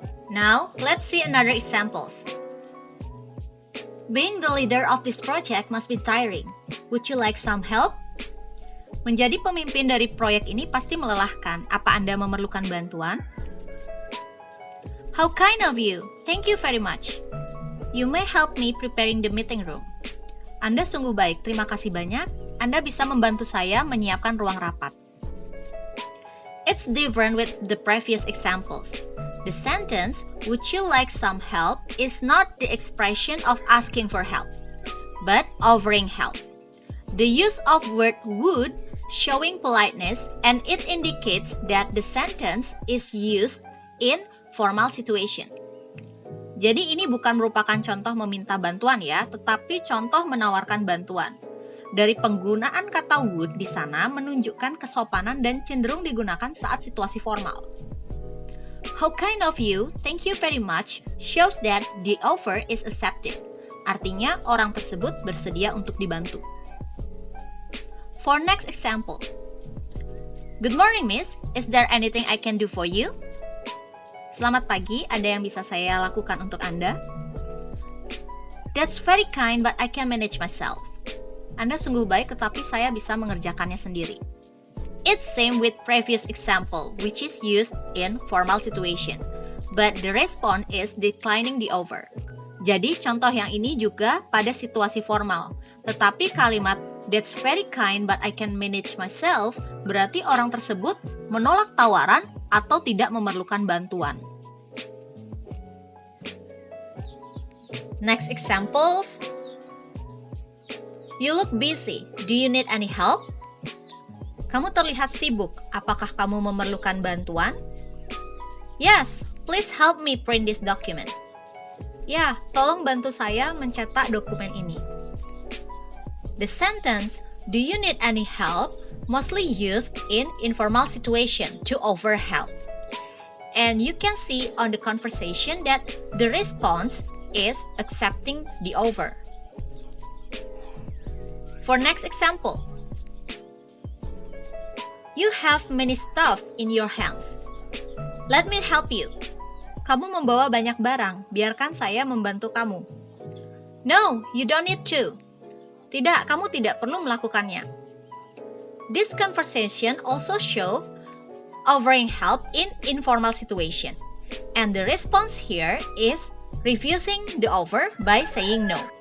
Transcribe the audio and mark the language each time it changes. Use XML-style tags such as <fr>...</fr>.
<en>Now, let's see another examples. Being the leader of this project must be tiring. Would you like some help?</en> <id>Menjadi pemimpin dari proyek ini pasti melelahkan. Apa Anda memerlukan bantuan?</id> <en>How kind of you. Thank you very much. You may help me preparing the meeting room.</en> <id>Anda sungguh baik. Terima kasih banyak. Anda bisa membantu saya menyiapkan ruang rapat.</id> <en>It's different with the previous examples. The sentence, would you like some help, is not the expression of asking for help, but offering help. The use of word would showing politeness, and it indicates that the sentence is used in formal situation.</en> <id>Jadi ini bukan merupakan contoh meminta bantuan ya, tetapi contoh menawarkan bantuan. Dari penggunaan kata would di sana menunjukkan kesopanan dan cenderung digunakan saat situasi formal.</id> <en>How kind of you, thank you very much, shows that the offer is accepted.</en> <id>Artinya orang tersebut bersedia untuk dibantu.</id> <en>For next example. Good morning, miss. Is there anything I can do for you?</en> <id>Selamat pagi, ada yang bisa saya lakukan untuk Anda?</id> <en>That's very kind, but I can manage myself.</en> <id>Anda sungguh baik, tetapi saya bisa mengerjakannya sendiri.</id> <en>It's same with previous example, which is used in formal situation, but the response is declining the offer.</en> <id>Jadi contoh yang ini juga pada situasi formal, tetapi kalimat</id> <en>that's very kind but I can manage myself</en> <id>berarti orang tersebut menolak tawaran atau tidak memerlukan bantuan.</id> <en>Next examples. You look busy. Do you need any help?</en> <id>Kamu terlihat sibuk. Apakah kamu memerlukan bantuan?</id> <en>Yes, please help me print this document.</en> <id>Ya, tolong bantu saya mencetak dokumen ini.</id> <en>The sentence, do you need any help, mostly used in informal situation to offer help. And you can see on the conversation that the response is accepting the offer. For next example, you have many stuff in your hands. Let me help you.</en> <id>Kamu membawa banyak barang, biarkan saya membantu kamu.</id> <en>No, you don't need to.</en> <id>Tidak, kamu tidak perlu melakukannya.</id> <en>This conversation also show offering help in informal situation. And the response here is refusing the offer by saying no.</en>